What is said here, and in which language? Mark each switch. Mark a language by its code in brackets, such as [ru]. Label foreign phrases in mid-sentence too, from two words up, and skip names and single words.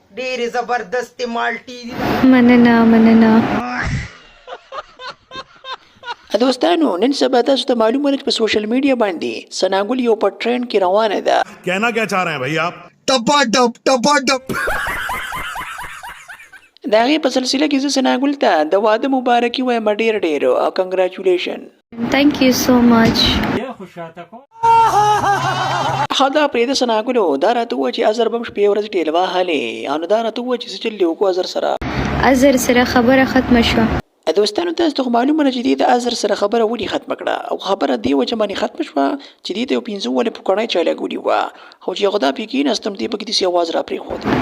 [ps] ډېر زبردست مالټي مننه دوستانو نن سبا تاسو ته معلومه ده په سوشل میډیا باندې ثنا ګل یو په ټرند کې روانه ده. [ur] کہنا کیا چاہ رہے ہیں بھیا آپ؟ टपा टप [ps] د هغې په سلسله کې زه ثنا ګل ته د واده مبارکي وایم ډېر او کنګراچولیشن. [en] Thank you so much. [ps] ښه دا پرېږده ثنا ګلو دا راته ووایه چې ازر به هم شپې ورځې ټېل وهلې او نو دا راته ووایه چې څه چل دې وکړو ازر سره. ازر سره خبره ختمه شوه. دوستانو تاسو ته خو معلومه ده چې دې د ازر سره خبره ولې ختمه کړه او خبره دې وجه باندې ختمه شوه چې دې ته یو 15 ولې پوکڼۍ چا لګولې وه خو چې هغه دا پې کېناستم دې پکې داسې اواز را پرېښود.